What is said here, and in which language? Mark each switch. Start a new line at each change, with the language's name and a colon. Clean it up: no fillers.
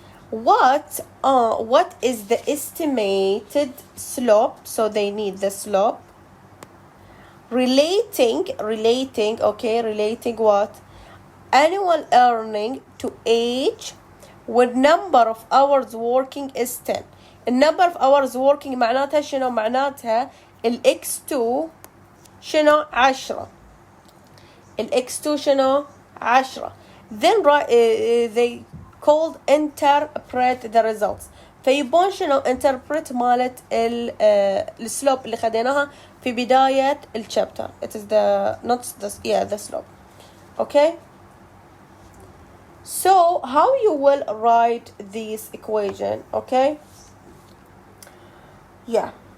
English: What is the estimated slope? So they need the slope relating okay, relating what? Annual earning to age when number of hours working is 10.
Arabic: النمبر of hours working معناتها شنو؟ معناتها x2 شنو؟ 10. x2 شنو؟ 10.
English: Then they called interpret the results.
Arabic: فيبون شنو؟ interpret مالت السلوب اللي خديناها في بداية الشابتر.
English: It is the not the the slope. Okay. So how you will write this equation? Okay. Yeah.